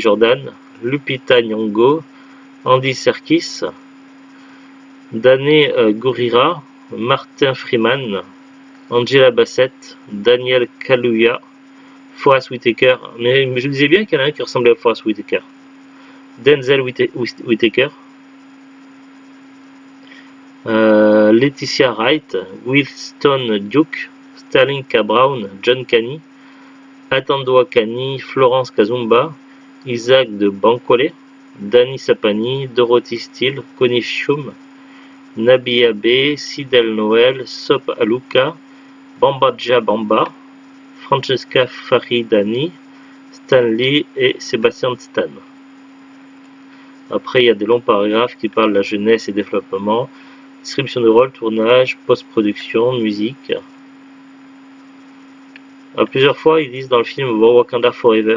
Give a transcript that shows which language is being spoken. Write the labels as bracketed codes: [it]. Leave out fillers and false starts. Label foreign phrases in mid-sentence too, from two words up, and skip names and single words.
[fr] Jordan, Lupita Nyong'o, Andy Serkis, Danai Gurira, Martin Freeman, Angela Bassett, Daniel Kaluuya, Forest Whitaker. Mais je disais bien qu'il y en a un qui ressemblait à Forest Whitaker. Denzel Whitaker. Laetitia Wright, Winston Duke, Sterling K. Brown, John Canny, Atandwa Canny, Florence Kazumba, Isaac de Bancole, Danny Sapani, Dorothy Steele, Connie Shum, Nabia B, Sidel Noel, Sop Aluka, Bambadja Bamba, Francesca Faridani, Stan Lee et Sébastien Stan. Après, il y a des longs paragraphes qui parlent de la jeunesse et développement, distribution de rôle, tournage, post-production, musique. Plusieurs fois, ils disent dans le film Wakanda Forever.